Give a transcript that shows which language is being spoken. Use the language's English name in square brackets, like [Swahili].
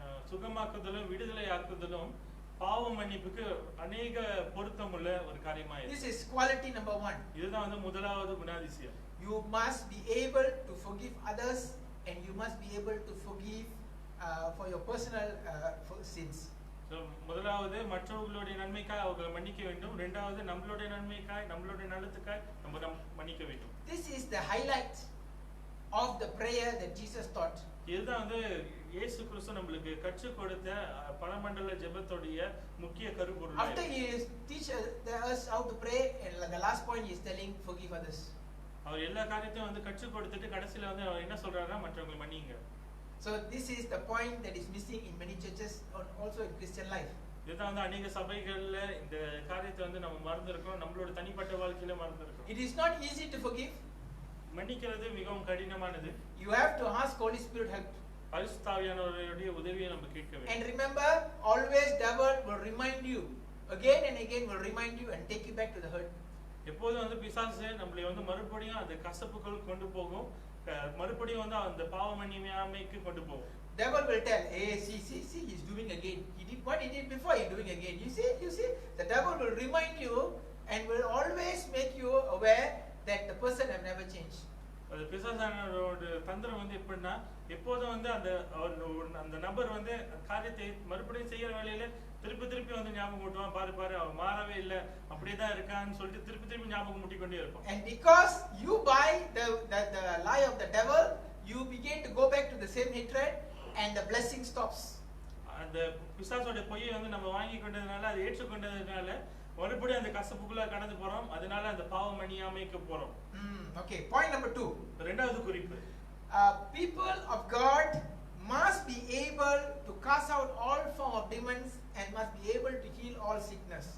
[Tamil] சுகமாக்குதலும் விடுதலையாக்குதலும் பாவ மன்னிப்புக்கு अनेक பொருத்தமுள்ள ஒரு காரியமா இருக்கு. [English] This is quality number 1. [Tamil] இதுதான் வந்து முதலாவது குணாதிசயம். [English] You must be able to forgive others, and you must be able to forgive for your personal sins. [Tamil] So முதலாவது மற்றவர்களுடைய நன்மைக்காக அவங்களை மன்னிக்க வேண்டும். இரண்டாவது நம்மளுடைய நன்மைக்காக நம்மளுடைய நலத்துக்காக நம்ம மன்னிக்க வேண்டும். [English] This is the highlight of the prayer that Jesus taught. [Tamil] இதுதான் வந்து இயேசு கிறிஸ்து நமக்கு கற்றுக் கொடுத்த பரமண்டல ஜெபத்தோடைய முக்கிய கருப்பொருள். [English] After he teach us how to pray, and the last point he is telling forgive others. [Tamil] அவர் எல்லா காரியத்தையும் வந்து கற்றுக் கொடுத்துட்டு கடைசில வந்து அவர் என்ன சொல்றாருன்னா மற்றவங்களை மன்னிங்க. [English] So this is the point that is missing in many churches and also in Christian life. [Tamil] இதுதான் வந்து अनेक சபைகள்ல இந்த காரியத்தை வந்து நம்ம மறந்துறோம், நம்மளோட தனிப்பட்ட வாழ்க்கையில மறந்துறோம். [English] It is not easy to forgive. [Tamil] மன்னிக்கிறது மிகவும் கடினமானது. [English] You have to ask Holy Spirit help. [Tamil] பரிசுத்த ஆவியானவருடைய உதவியை நம்ம கேட்க வேண்டும். [English] And remember, always devil will remind you again and again, will remind you and take you back to the hurt. [Tamil] எப்போதும் வந்து பிசாசு நம்மளை வந்து மறுபடியும் அந்த கசப்புக்குள் கொண்டு போகும், மறுபடியும் வந்து அந்த பாவ மன்னியாமைக்கு கொண்டு போகும். [English] devil will tell, hey, see, he's doing again. He did what he did before, he's doing again. You see, the devil will remind you and will always make you aware that the person have never changed. [Tamil] அது பிசாசானோட தந்திரம் வந்து எப்படின்னா எப்போதும் வந்து அந்த நபர் வந்து காரியத்தை மறுபடியும் செய்யற வேலையில திருப்பி வந்து ஞாபகம் ஊட்டுவான், பாரு அவன் மாறவே இல்ல, அப்படியேதான் இருக்கான்னு சொல்லிட்டு திருப்பி ஞாபகம் ஊட்டிக்கொண்டே இருப்பான். [English] And because you buy the lie of the devil, you begin to go back to the same hatred and the blessing stops. [Tamil] அந்த பிசாசோட பொய்யை வந்து நம்ம வாங்கி கொண்டதுனால, அதை ஏற்றுக்கொண்டதுனால மறுபடியும் அந்த கசப்புக்குள்ள கடந்து போறோம், அதனால அந்த பாவம் அணியாமைக்கு போறோம். [English] Okay, point number 2. [Tamil] இரண்டாவது குறிப்பு, [English] people of God must be able to cast out all form of demons and must be able to heal all sickness.